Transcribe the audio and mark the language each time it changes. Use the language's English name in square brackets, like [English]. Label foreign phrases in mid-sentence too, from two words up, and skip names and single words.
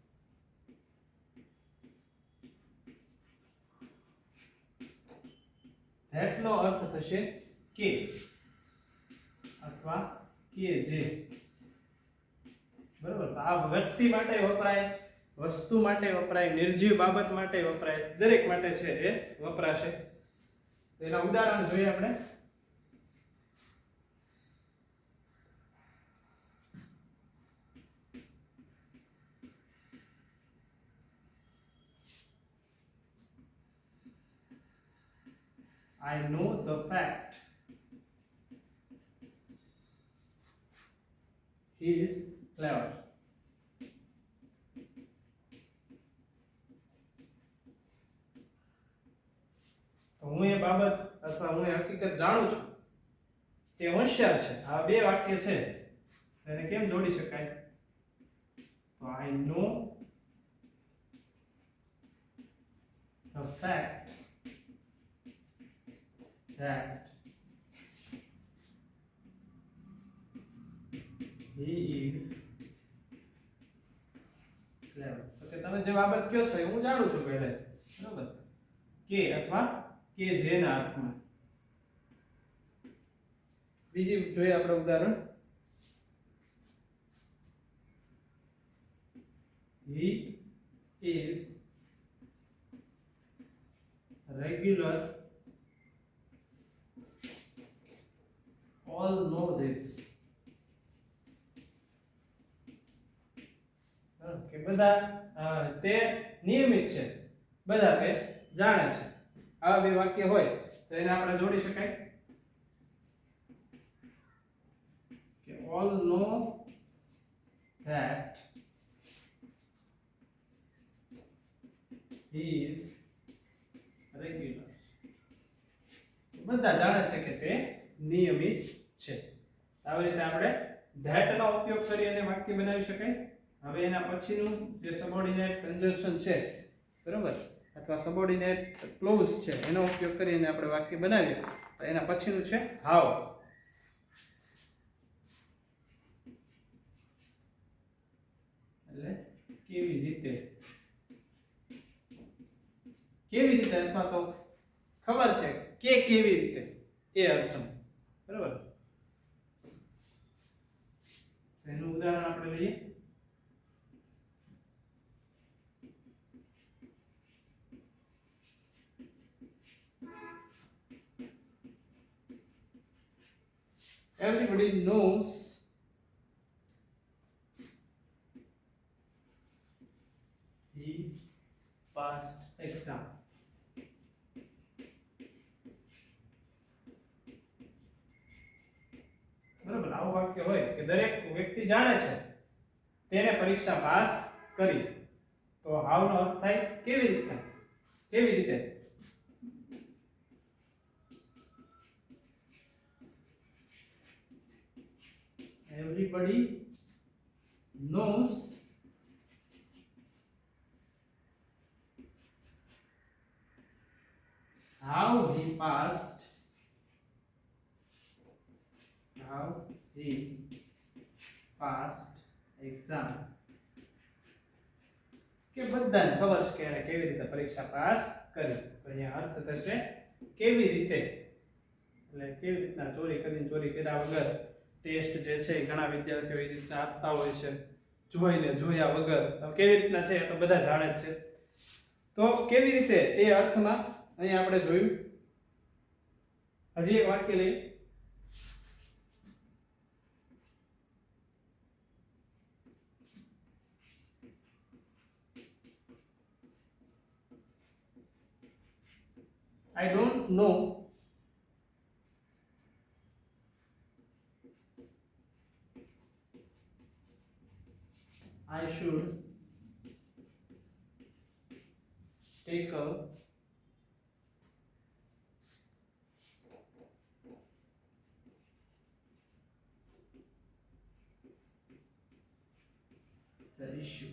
[Gujarati] that નો અર્થ થશે કે અથવા કે જે. બરાબર, તો આ વ્યક્તિ માટે વપરાય, વસ્તુ માટે વપરાય, નિર્જીવ બાબત માટે વપરાય, દરેક માટે છે એ વપરાશે. તો એના ઉદાહરણ જોઈએ આપણે. [English] I know the fact he is clever. [Gujarati] તો હું એ બાબત અથવા હું એ હકીકત જાણું છું તે હોશિયાર છે. આ બે વાક્ય છે એને કેમ જોડી શકાય? [English] તો I know the fact that he is clever. [Gujarati] તો કે તમે જે બાબત કહો છો એ હું જાણું છું પહેલેથી. બરાબર, કે અથવા કે જેના અર્થમાં. બીજી જોઈએ આપણે ઉદાહરણ. [English] he is regular. all know this. [Gujarati] કે બધા તે નિયમિત છે, બધા તે જાણે છે. આવા બે વાક્ય હોય તો એને આપણે જોડી શકાય કે [English] all know that he is regular. [Gujarati] બધા જાણે છે કે તે નિયમિત છે. આવી રીતે આપણે that નો ઉપયોગ કરી અને વાક્ય બનાવી શકાય. હવે એના પછીનું જે [English] subordinate conjunction [Gujarati] છે બરોબર અથવા [English] subordinate clause [Gujarati] છે એનો ઉપયોગ કરીને આપણે વાક્ય બનાવીએ તો એના પછીનું છે how. એટલે કેવી રીતે, કેવી રીતે અથવા તો ખબર છે કે કેવી રીતે એ અર્થમાં બરાબર. એનું ઉદાહરણ આપણે લઈએ. [English] Everybody knows he passed exam. [Gujarati] બરાબર, આવું વાક્ય હોય કે દરેક વ્યક્તિ જાણે છે તેને પરીક્ષા પાસ કરી, તો હાવ નો અર્થ થાય કેવી રીતે. કેવી રીતે [English] everybody knows how he passed exam. [Gujarati] કે બધાને ખબર છે કે એને કેવી રીતે પરીક્ષા પાસ કરી, તો અહીંયા અર્થ થશે કેવી રીતે. એટલે કેવી રીતના ચોરી કરીને, ચોરી કર્યા વગર ટેસ્ટ જે છે એ ઘણા વિદ્યાર્થીઓ એ રીતના આપતા હોય છે જોઈને, જોયા વગર. કેવી રીતના છે એ તો બધા જાણે જ છે. તો કેવી રીતે એ અર્થમાં અહીંયા આપણે જોયું. હજી એક વાક્ય લઈએ. [English] I don't know I should tackle the issue.